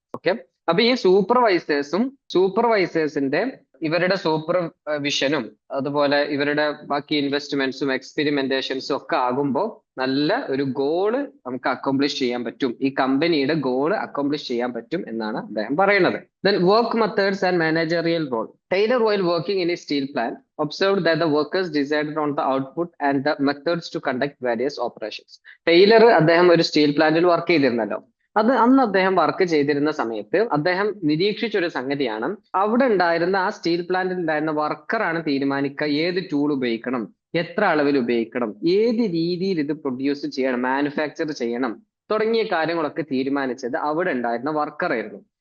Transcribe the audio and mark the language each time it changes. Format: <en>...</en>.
<ml>Okay, അപ്പൊ ഈ സൂപ്പർവൈസേഴ്സിന്റെ ഇവരുടെ സൂപ്പർവിഷനും അതുപോലെ ഇവരുടെ ബാക്കി ഇൻവെസ്റ്റ്മെന്റ്സും എക്സ്പെരിമെന്റേഷൻസും ഒക്കെ ആകുമ്പോൾ നല്ല ഒരു ഗോള് നമുക്ക് അക്കോംപ്ലിഷ് ചെയ്യാൻ പറ്റും, ഈ കമ്പനിയുടെ ഗോള് അക്കോംപ്ലിഷ് ചെയ്യാൻ പറ്റും എന്നാണ് അദ്ദേഹം പറയുന്നത്.</ml> <en>Then work methods and managerial role. Taylor, while working in a steel plant, observed that the workers decided on the output and the methods to conduct various operations.</en> <ml>Taylor അദ്ദേഹം ഒരു steel പ്ലാന്റിൽ work ചെയ്തിരുന്നല്ലോ. അന്ന് അദ്ദേഹം work ചെയ്തിരുന്ന സമയത്ത് അദ്ദേഹം നിരീക്ഷിച്ചൊരു സംഗതിയാണ്, അവിടെ ഉണ്ടായിരുന്ന ആ സ്റ്റീൽ പ്ലാന്റിൽ ഉണ്ടായിരുന്ന വർക്കറാണ് തീരുമാനിക്കുക ഏത് ടൂൾ ഉപയോഗിക്കണം, എത്ര അളവിൽ ഉപയോഗിക്കണം, ഏത് രീതിയിൽ ഇത് പ്രൊഡ്യൂസ് ചെയ്യണം, മാനുഫാക്ചർ ചെയ്യണം തുടങ്ങിയ കാര്യങ്ങളൊക്കെ തീരുമാനിച്ചത് അവിടെ ഉണ്ടായിരുന്ന വർക്കർ ആയിരുന്നു.</ml>